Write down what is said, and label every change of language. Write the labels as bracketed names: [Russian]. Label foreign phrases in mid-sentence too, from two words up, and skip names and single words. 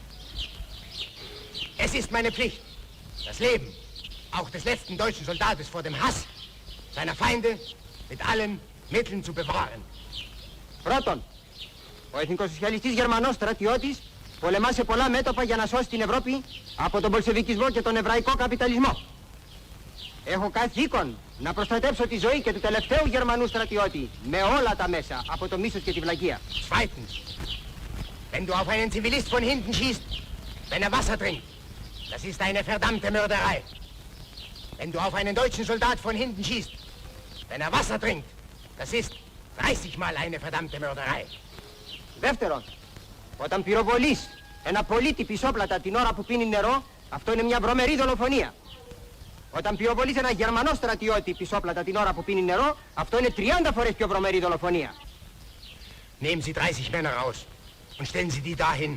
[German] Es ist meine Pflicht, das Leben auch des letzten deutschen Soldates vor dem Hass seiner Feinde mit allen Mitteln zu bewahren. [Greek] Πρώτον, ο εθνικοσοσιαλιστής Γερμανός στρατιώτης πολεμά σε πολλά μέτωπα για να σώσει την Ευρώπη από τον πολσεβικισμό και τον εβραϊκό καπιταλισμό. Έχω καθήκον να προστατεύσω τη ζωή και του τελευταίου Γερμανού στρατιώτη με όλα τα μέσα, από το μίσος και τη βλακεία. [German] Zweitens, wenn du auf einen Zivilist von hinten schießt, wenn er Wasser trinkt. Das ist eine verdammte Mörderei. Wenn du auf einen deutschen Soldat von hinten schießt, wenn er Wasser trinkt, das ist 30 Mal eine verdammte Mörderei. [Greek] Δεύτερον, όταν πυροβολείς ένα πολίτη πισόπλατα την ώρα που πίνει νερό, αυτό είναι μια βρωμερή δολοφονία. Όταν πυροβολείς ένα Γερμανό στρατιώτη πισόπλατα την ώρα που πίνει νερό, αυτό είναι 30 φορές πιο βρωμερή δολοφονία. [German] Nehmen Sie 30 Männer raus und stellen Sie die dahin.